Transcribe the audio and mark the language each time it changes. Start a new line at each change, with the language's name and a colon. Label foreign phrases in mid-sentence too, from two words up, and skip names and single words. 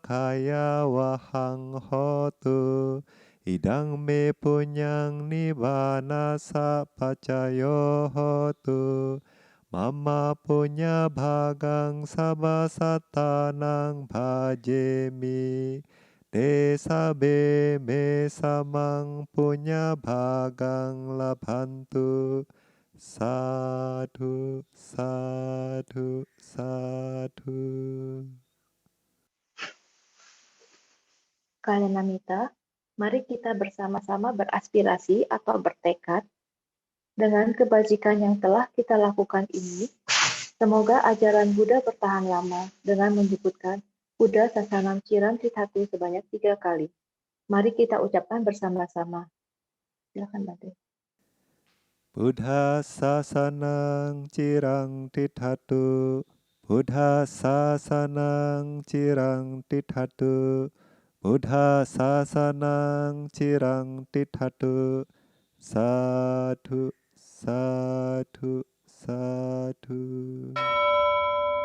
Pali: kaya wahang hotu idang me punyang nibbana sapacayo hotu mama punya bhagang sabasatanang bhajemi desa be me samang punya bhagang labhantu sadhu sadhu sadhu.
Indonesian: Kalian Namita, mari kita bersama-sama beraspirasi atau bertekad dengan kebajikan yang telah kita lakukan ini. Semoga ajaran Buddha bertahan lama dengan menyebutkan
Pali: Buddha Sasanam Ciram Trithatu
Indonesian: sebanyak 3 kali. Mari kita ucapkan bersama-sama. Silakan, Bante.
Pali: Buddha sasanang cirang tithatu Buddha sasanang cirang tithatu Buddha sasanang cirang tithatu sadhu sadhu sadhu.